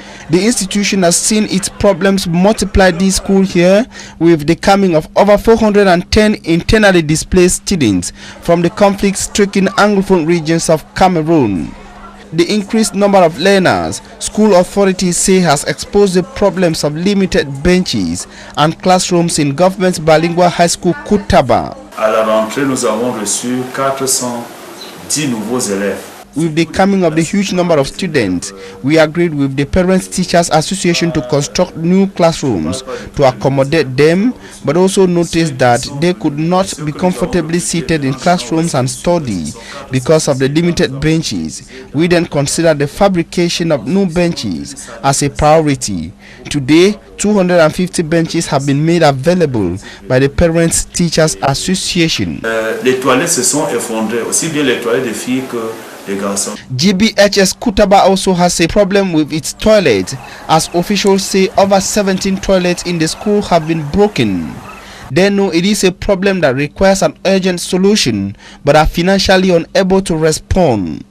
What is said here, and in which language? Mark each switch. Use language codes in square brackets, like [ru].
[en] The institution has seen its problems multiply this school year with the coming of over 410 internally displaced students from the conflict-stricken Anglophone regions of Cameroon. The increased number of learners, school authorities say, has exposed the problems of limited benches and classrooms in Government Balingwa High School Kutaba. [fr] À la rentrée, nous avons reçu 410 nouveaux élèves. [en] With the coming of the huge number of students, we agreed with the Parents Teachers Association to construct new classrooms to accommodate them, but also noticed that they could not be comfortably seated in classrooms and study because of the limited benches. We then considered the fabrication of new benches as a priority. Today, 250 benches have been made available by the Parents Teachers Association. [fr] Les toilettes se sont effondrées, aussi bien les toilettes des filles que [en] GBHS Kutaba also has a problem with its toilet, as officials say over 17 toilets in the school have been broken. They know it is a problem that requires an urgent solution, but are financially unable to respond.